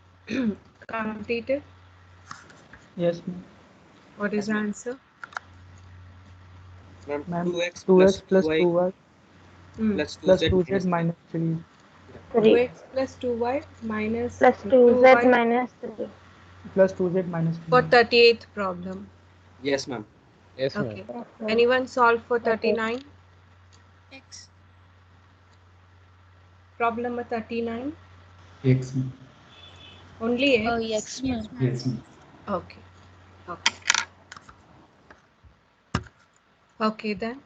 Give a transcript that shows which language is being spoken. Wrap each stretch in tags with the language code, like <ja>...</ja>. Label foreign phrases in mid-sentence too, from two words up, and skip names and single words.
<en>Completed? Yes, ma'am. What is the answer? Ma'am, Ma'am, 2x 2x plus plus 2y 2y plus plus 2z 2z minus 3. minus 3 3 2x plus 2y minus plus 2z 2y minus 3. plus 2z minus 3. for 38th problem. Yes, ma'am. Yes, ma'am. Okay. Yes, ma'am. Anyone solve for Okay. 39? X. Problem number 39. X. Only X? Yes, ma'am. Yes. Okay. Okay. Okay then.</en>